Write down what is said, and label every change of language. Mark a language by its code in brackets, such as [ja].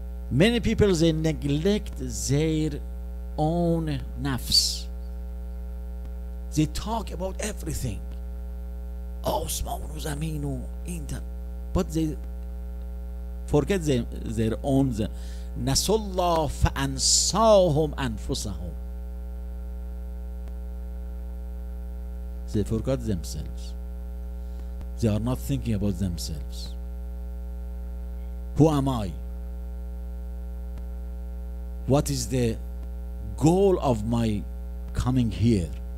[en] Many people, they neglect their own nafs. They talk about everything. [fa] آسمان و زمین و این [en] but they forget their own. [ar] نسوا الله فأنساهم أنفسهم. [en] They forgot themselves. They are not thinking about themselves. Who am I? What is the goal of my coming here?